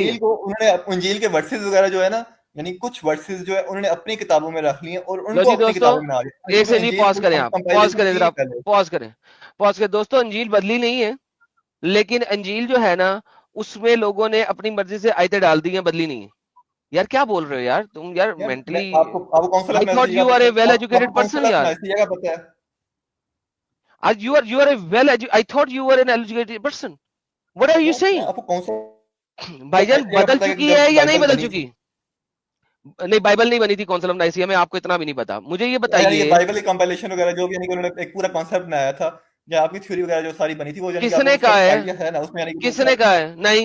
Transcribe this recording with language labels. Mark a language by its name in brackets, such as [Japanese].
[Urdu] انجیل کو انہوں نے انجیل کے ورسز وغیرہ جو ہے نا, یعنی کچھ ورسز جو ہے انہوں نے اپنی کتابوں میں رکھ لی ہیں اور ان کو اپنی کتابوں میں ایک سے نہیں پاز کریں, آپ پاز کریں ذرا, پاز کریں دوستو. انجیل بدلی نہیں ہے, لیکن انجیل جو ہے نا اس میں لوگوں نے اپنی مرضی سے آیتیں ڈال دی ہیں, بدلی نہیں ہے. یار کیا بول رہے ہو یار تم یار mentally. [English] I thought you are a well educated person یار. You are a well educated. I thought you were an educated person. What are you saying? [Urdu] بھائی جان بدل چکی ہے یا نہیں بدل چکی؟ نہیں بائبل نہیں بنی تھی کونسل آف نائسیا میں, آپ کو اتنا بھی نہیں پتا. مجھے یہ بتائیے بائبل کی کمپائلیشن وغیرہ جو بھی انہوں نے ایک پورا کانسیپٹ بنایا تھا یا آپ کی تھیوری وغیرہ جو ساری بنی تھی وہ یعنی کہ کس آپ نے کو اس کا کہا ہے؟ آئیڈیا ہے نا اس میں یعنی کہ کس نے کہا ہے؟ نہیں،